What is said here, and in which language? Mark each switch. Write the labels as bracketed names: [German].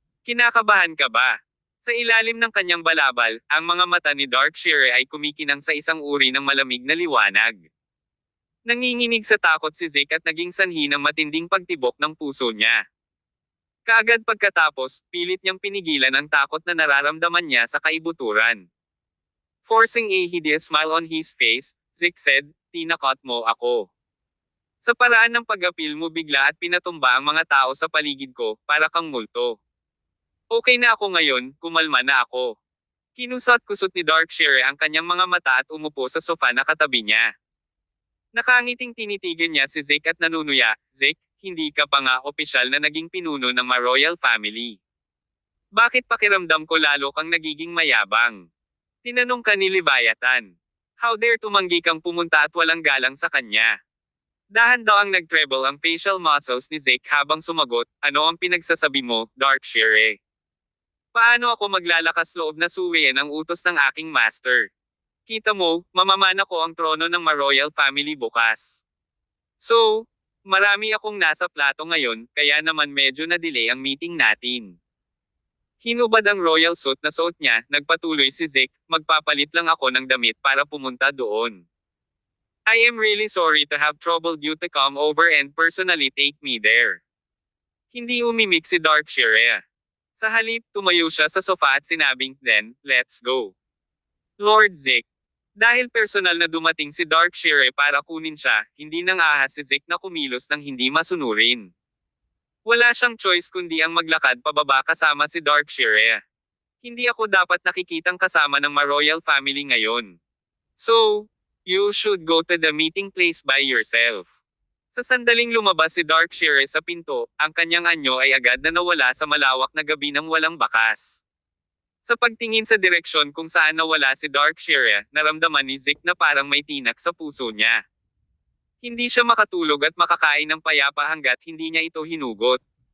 [Filipino] Kinakabahan ka ba? Sa ilalim ng kanyang balabal, ang mga mata ni Darkshire ay kumikinang sa isang uri ng malamig na liwanag. Nanginginig sa takot si Zeke at naging sanhi ng matinding pagtibok ng puso niya. Kaagad pagkatapos, pilit niyang pinigilan ang takot na nararamdaman niya sa kaibuturan. [English] Forcing a hideous smile on his face, Zeke said, [Filipino] "Tinakot mo ako." Sa paraan ng pag-apil mo bigla at pinatumba ang mga tao sa paligid ko, para kang multo. Okay na ako ngayon, kumalma na ako. Kinusot-kusot ni Darkshire ang kanyang mga mata at umupo sa sofa na katabi niya. Nakangiting tinitigan niya si Zeke at nanunuya, Zeke, hindi ka pa nga opisyal na naging pinuno ng ma-royal family. Bakit pakiramdam ko lalo kang nagiging mayabang? Tinanong ka ni Leviathan. How dare tumanggi kang pumunta at walang galang sa kanya? Dahan-daang nag-treble ang facial muscles ni Zeke habang sumagot, ano ang pinagsasabi mo, Darkshire? Paano ako maglalakas loob na suwiin ang utos ng aking master? Kita mo, mamamana ko ang trono ng ma-royal family bukas. So, marami akong nasa plato ngayon, kaya naman medyo na-delay ang meeting natin. Hinubad ang royal suit na suot niya, nagpatuloy si Zeke, magpapalit lang ako ng damit para pumunta doon. [English] I am really sorry to have troubled you to come over and personally take me there. [Filipino] Hindi umimik si Darkshire. Sa halip, tumayo siya sa sofa at sinabing, [English] then, let's go. [Filipino] Lord Zeke. Dahil personal na dumating si Darkshire para kunin siya, hindi nang ahas si Zeke na kumilos ng hindi masunurin. Wala siyang choice kundi ang maglakad pababa kasama si Darkshire. Hindi ako dapat nakikitang kasama ng ma-royal family ngayon. [English] So, you should go to the meeting place by yourself. [Filipino] Sa sandaling lumabas si Darkshire sa pinto, ang kanyang anyo ay agad na nawala sa malawak na gabi ng walang bakas. Sa pagtingin sa direksyon kung saan nawala si Darkshire, naramdaman ni Zeke na parang may tinak sa puso niya. Hindi siya makatulog at makakain ng payapa hanggat hindi niya ito hinugot.